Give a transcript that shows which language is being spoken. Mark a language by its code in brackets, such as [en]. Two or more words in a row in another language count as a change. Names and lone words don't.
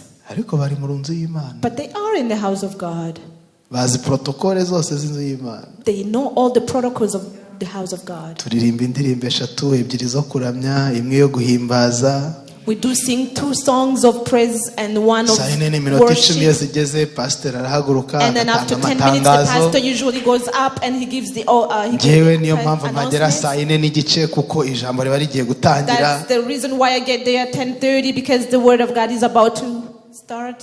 [rw] Ariko bari mu nzu y'Imana. [en] But they are in the house of God. [rw] Bazi protokole zose z'inzu y'Imana. [en] They know all the protocols of the house of God. [rw] Turirimba indirimbo eshatu, ebyiri zo kuramya, imwe yo guhimbaza. [en] We do sing 2 songs of praise and one of worship. And then after 10 minutes, the pastor usually goes up and he gives the announcement. That's the reason why I get there at 10:30, because the word of God is about to start.